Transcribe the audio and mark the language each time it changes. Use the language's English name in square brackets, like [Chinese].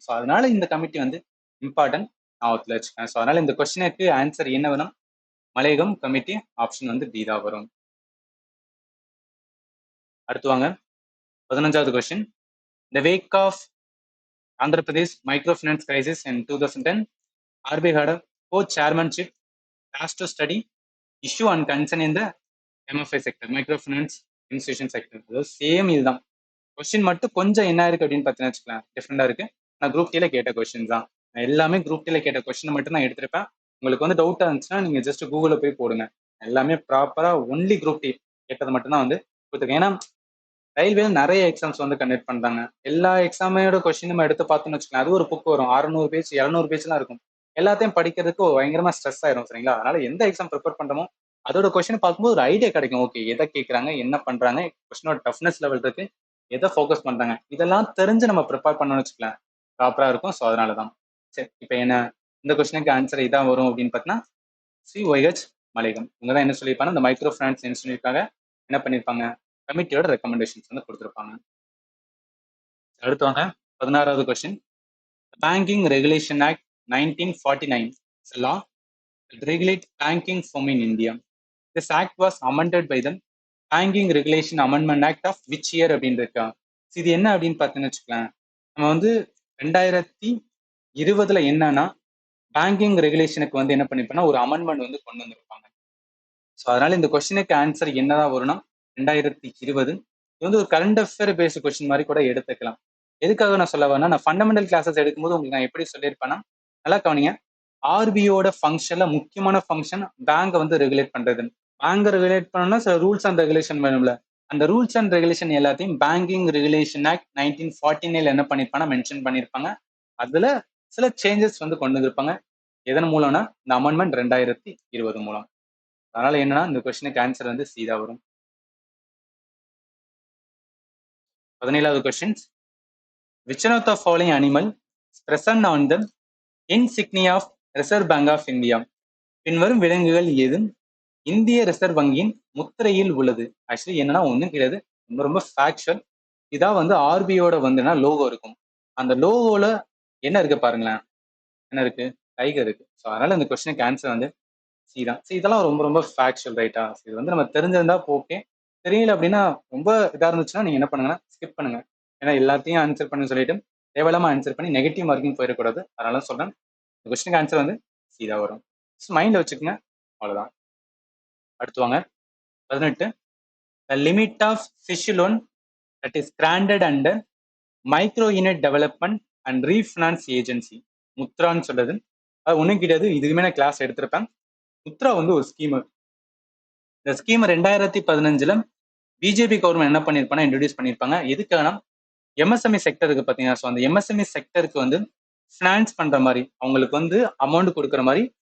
[Tamil] So அதனால இந்த committee வந்து இம்பார்ட்டன்ட் ஞாபகத்தில் வச்சுக்கேன். ஸோ அதனால இந்த கொஸ்டினுக்கு ஆன்சர் என்ன வரும் மலையகம் கமிட்டி ஆப்ஷன் வந்து டி தான் வரும். அடுத்து வாங்க 15வது question. [English] The wake of Andhra Pradesh microfinance crisis in 2010. RBI had a co-chairmanship task to study issue and concern in the MFI sector, microfinance institution sector. [Tamil] அதாவது சேம் இதுதான். Question மட்டும் கொஞ்சம் என்ன இருக்கு அப்படின்னு பார்த்தீங்கன்னா வச்சுக்கலாம், டிஃப்ரெண்டா இருக்கு. நான் குரூப் டீல கேட்ட கொஸ்டின் தான். நான் எல்லாமே குரூப் டீல கேட்ட கொஸ்டின் மட்டும் நான் எடுத்திருப்பேன். உங்களுக்கு வந்து டவுட்டா இருந்துச்சுன்னா நீங்க ஜஸ்ட் கூகுள்ல போய் போடுங்க. எல்லாமே ப்ராப்பரா ஒன்லி குரூப் டி கேட்டது மட்டும் தான் வந்து கொடுத்துருக்கேன். ஏன்னா ரயில்வே நிறைய எக்ஸாம்ஸ் வந்து கண்டக்ட் பண்றாங்க. எல்லா எக்ஸாமோட கொஸ்டின் நம்ம எடுத்து பார்த்தோம்னு வச்சுக்கலாம், அது ஒரு புக் வரும், 600 பேஜ் 700 பேஜ்லாம் இருக்கும். எல்லாத்தையும் படிக்கிறதுக்கு பயங்கரமா ஸ்ட்ரெஸ் ஆயிரும், சரிங்களா? அதனால எந்த எக்ஸாம் ப்ரிப்பேர் பண்றோமோ அதோட கொஸ்டின் பார்க்கும்போது ஒரு ஐடியா கிடைக்கும். ஓகே, எதை கேட்கறாங்க, என்ன பண்றாங்க, கொஸ்டினோட டஃப்னஸ் லெவல் இருக்கு, எதை ஃபோக்கஸ் பண்றாங்க, இதெல்லாம் தெரிஞ்சு நம்ம ப்ரிப்பேர் பண்ணணும்னு வச்சுக்கலாம், ப்ராப்பரா இருக்கும். ஸோ அதனால தான். சரி, இப்போ என்ன இந்த கொஸ்டினுக்கு ஆன்சர் இதான் வரும் அப்படின்னு பார்த்தீங்கன்னா, ஸ்ரீ ஒய்ஹெச் மலைகம் இவங்க தான் என்ன சொல்லியிருப்பாங்க, இந்த மைக்ரோ ஃபைனான்ஸ் இன்ஸ்டியூட்காக என்ன பண்ணியிருப்பாங்க, கமிட்டியோட ரெக்கமெண்டேஷன்ஸ் வந்து கொடுத்துருப்பாங்க. அடுத்து வாங்க 16வது question. [English] Banking regulation act 1949 is a law that regulates banking firm in India. This act was amended by the Banking Regulation Amendment Act of which year [Tamil] அப்படின்னு இருக்கா. இது என்ன அப்படின்னு பார்த்தீங்கன்னு வச்சுக்கலாம், நம்ம வந்து 2020 என்னன்னா பேங்கிங் ரெகுலேஷனுக்கு வந்து என்ன பண்ணிருப்போம்னா ஒரு அமெண்ட்மெண்ட் வந்து கொண்டு வந்திருப்பாங்க. ஸோ அதனால இந்த கொஸ்டினுக்கு ஆன்சர் என்னதான் வரும்னா 2020. இது வந்து ஒரு கரண்ட் அஃபேர் பேஸ்ட் கொஸ்டின் மாதிரி கூட எடுத்துக்கலாம். எதுக்காக நான் சொல்ல வரேன்னா, நான் ஃபண்டமெண்டல் கிளாஸஸ் எடுக்கும்போது உங்களுக்கு நான் எப்படி சொல்லியிருப்பேன்னா, நல்லா கவனிங்க, ஆர்பிஓட ஃபங்க்ஷன்ல முக்கியமான ஃபங்க்ஷன் பேங்கை வந்து ரெகுலேட் பண்றது. பேங்கை ரெகுலேட் பண்ணணும்னா சில ரூல்ஸ் அண்ட் ரெகுலேஷன் வேணும்ல. அந்த ரூல்ஸ் அண்ட் ரெகுலேஷன் எல்லாத்தையும் பேங்கிங் ரெகுலேஷன் ஆக்ட் 1949 என்ன பண்ணிருப்பாங்க, மென்ஷன் பண்ணிருப்பாங்க. அதுல சில சேஞ்சஸ் வந்து கொண்டு வந்திருப்பாங்க. எதன் மூலம்னா இந்த அமெண்ட்மெண்ட் 2020 மூலம். அதனால என்னன்னா இந்த கொஸ்டினுக்கு ஆன்சர் வந்து சீதா வரும். 17வது question. [English] Which one of the following animal is present on the insignia of Reserve Bank of India? [Tamil] பின்வரும் விலங்குகள் எதுவும் இந்திய ரிசர்வ் வங்கியின் முத்திரையில் உள்ளது. ஆக்சுவலி என்னன்னா ஒண்ணும் கிடையாது, ரொம்ப ரொம்ப ஃபேக்சுவல். இதான் வந்து ஆர்பிஐயோட வந்துன்னா லோகோ இருக்கும். அந்த லோகோல என்ன இருக்கு பாருங்களேன், என்ன இருக்கு, டைகர் இருக்கு. ஸோ அதனால இந்த கொஸ்டினுக்கு ஆன்சர் வந்து சி தான். ஸோ இதெல்லாம் ரொம்ப ரொம்ப ஃபேக்சுவல், ரைட்டா? இது வந்து நம்ம தெரிஞ்சிருந்தா ஓகே, தெரியல அப்படின்னா ரொம்ப இதாக இருந்துச்சுன்னா நீங்க என்ன பண்ணுங்கன்னா ஸ்கிப் பண்ணுங்க. ஏன்னா எல்லாத்தையும் ஆன்சர் பண்ணி சொல்லிட்டு தேவையில்லாம ஆன்சர் பண்ணி நெகட்டிவ் மார்க்கிங் போயிடக்கூடாது. அதனால சொல்றேன், இந்த கொஸ்டினுக்கு ஆன்சர் வந்து சி தான் வரும். மைண்ட்ல வச்சுக்கோங்க, அவ்வளவுதான். அடுத்து வாங்க 18. [English] The limit of fish loan that is granted under micro unit development and refinance agency, [Tamil] முத்ரான்னு சொல்றது. அது ஒன்றும் கிடையாது, இதுக்குமே நான் கிளாஸ் எடுத்திருப்பேன். முத்ரா வந்து ஒரு ஸ்கீம். இந்த ஸ்கீம் 2015 பிஜேபி கவர்மெண்ட் என்ன பண்ணிருப்பாங்க, இன்ட்ரடியூஸ் பண்ணிருப்பாங்க. எதுக்கான எம்எஸ்எம்இ செக்டருக்கு பார்த்தீங்கன்னா, ஸோ அந்த எம்எஸ்எம்இ செக்டருக்கு வந்து ஃபினான்ஸ் பண்ற மாதிரி அவங்களுக்கு வந்து அமௌண்ட் கொடுக்குற மாதிரி.